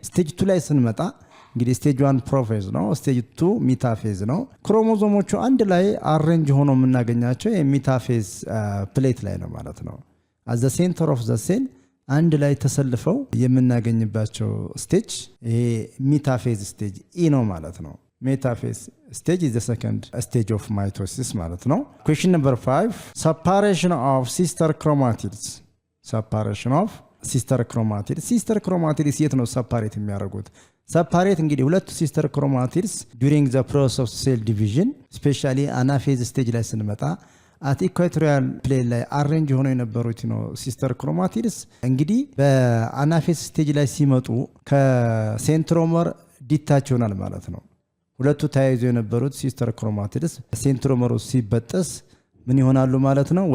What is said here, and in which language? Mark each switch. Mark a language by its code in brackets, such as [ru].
[am] stage 2 ላይ ስንመጣ እንግዲህ stage 1 ፕሮፌዝ ነው፣ stage 2 ሚታፌዝ ነው። ክሮሞዞሞቹ አንድ ላይ አሬንጅ ሆኖ የምናገኛቸው የሚታፌዝ ፕሌት ላይ ነው ማለት ነው። [en] at the center of the cell [am] አንድ ላይ ተሰልፈው የምናገኝባቸው ስቴጅ ይሄ ሚታፌዝ ስቴጅ ኢ ነው ማለት ነው። ሜታፌዝ ስቴጅ [en] is the second stage of mitosis [am] ማለት ነው። [en] question number 5, separation of sister chromatids. separation of sister chromatids. [am] sister chromatids የት ነው ሰፓሬት የሚያደርጉት? ሰፓሬት እንግዲህ ሁለቱ ሲስተር ክሮማቲድስ [en] during the process of cell division especially [am] አናፌዝ ስቴጅ ላይ ስንመጣ [en] at equatorial plane [am] ላይ አሬንጅ ሆነው የነበሩት ነው ሲስተር ክሮማቲድስ እንግዲህ በአናፌዝ ስቴጅ ላይ ሲመጡ ከሴንትሮመር ዲታች ይሆናል ማለት ነው። ሁለቱ ተያይዘው የነበሩት ሲስተር ክሮማቲድስ ሴንትሮመሩ ሲበጠስ ምን ይሆናሉ ማለት ነው?